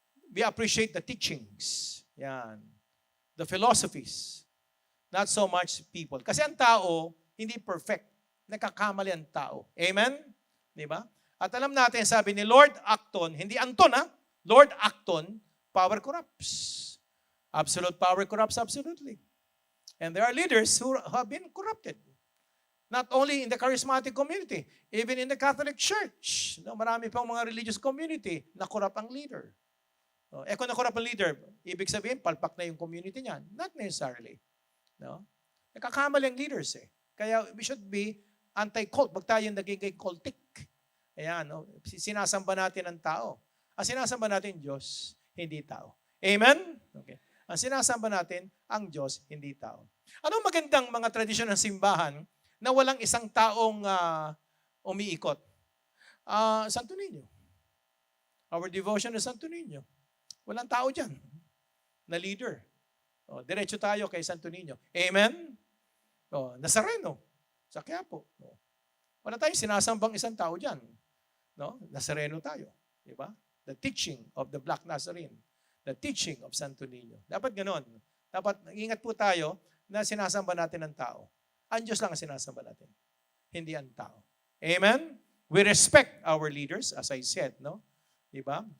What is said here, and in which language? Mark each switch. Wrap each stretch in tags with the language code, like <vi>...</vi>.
<en>We appreciate the teachings. Yan. The philosophies. Not so much people.</en> <tl>Kasi ang tao, hindi perfect. Nakakamali ang tao. Amen? Di ba? At alam natin, sabi ni Lord Acton, hindi Anton ha, Lord Acton,</tl> <en>power corrupts. Absolute power corrupts absolutely. And there are leaders who have been corrupted. Not only in the charismatic community, even in the Catholic Church.</en> <tl>No, marami pang mga religious community na corrupt ang leader. No, kung na-corrupt ang leader, ibig sabihin, palpak na yung community niyan.</tl> <en>Not necessarily.</en> <tl>No? Nakakamali ang leaders eh.</tl> <en>Kaya we should be anti-cult.</en> <tl>Wag tayong naging cultic. Ayan, no? Sinasamba natin ang tao. Ang sinasamba natin, Diyos, hindi tao. Amen? Okay. Ang sinasamba natin, ang Diyos, hindi tao. Anong magandang mga tradisyon ng simbahan na walang isang taong umiikot?</tl> <en>Santo Niño. Our devotion is Santo Niño.</en> <tl>Walang tao dyan na leader. Diretso tayo kay Santo Niño. Amen? Nazareno. Sa Quiapo. Wala tayong sinasambang isang tao dyan. No? Nazareno tayo. Diba?</tl> <en>The teaching of the Black Nazarene. The teaching of Santo Niño. Dapat ganon.</en> <tl>Dapat ingat po tayo na sinasamba natin ang tao. Ang Diyos lang ang sinasamba natin. Hindi ang tao. Amen?</tl> <en>We respect our leaders, as I said, no? Diba?</en>